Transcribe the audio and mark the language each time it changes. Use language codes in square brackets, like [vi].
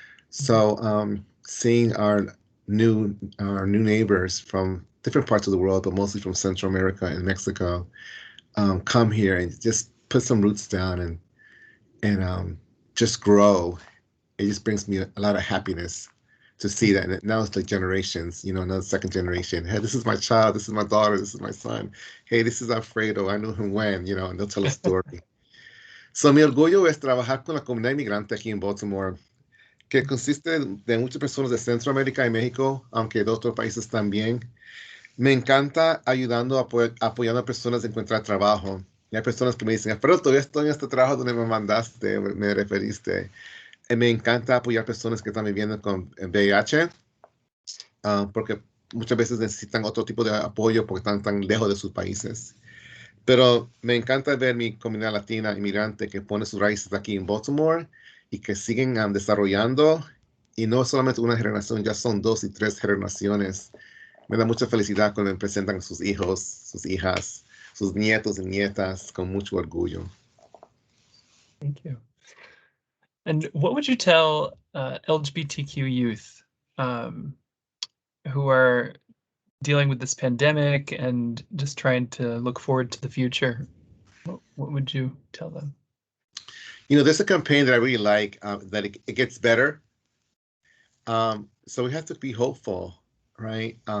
[en] So seeing our new neighbors from different parts of the world, but mostly from Central America and Mexico, come here and just put some roots down and just grow. It just brings me a lot of happiness to see that. And now it's like generations, another second generation. Hey, this is my child. This is my daughter. This is my son. Hey, this is Alfredo. I knew him when, and they'll tell a story. [es] So mi orgullo es trabajar con la comunidad inmigrante aquí en Baltimore, que consiste de muchas personas de Centroamérica y México, aunque de otros países también. Me encanta apoyando a personas a encontrar trabajo. Y hay personas que me dicen, pero todavía estoy en este trabajo donde me mandaste, me referiste. Me encanta apoyar personas que están viviendo con VIH, porque muchas veces necesitan otro tipo de apoyo porque están tan lejos de sus países. Pero me encanta ver mi comunidad latina inmigrante que pone sus raíces aquí en Baltimore y que siguen desarrollando. Y no solamente una generación, ya son 2 y 3 generaciones. Me da mucha felicidad cuando me presentan a sus hijos, sus hijas, sus nietos y nietas con mucho orgullo. [en] Thank you. And what would you tell LGBTQ youth who are dealing with this pandemic and just trying to look forward to the future? What would you tell them? There's a campaign that I really like, that it gets better. So we have to be hopeful, right?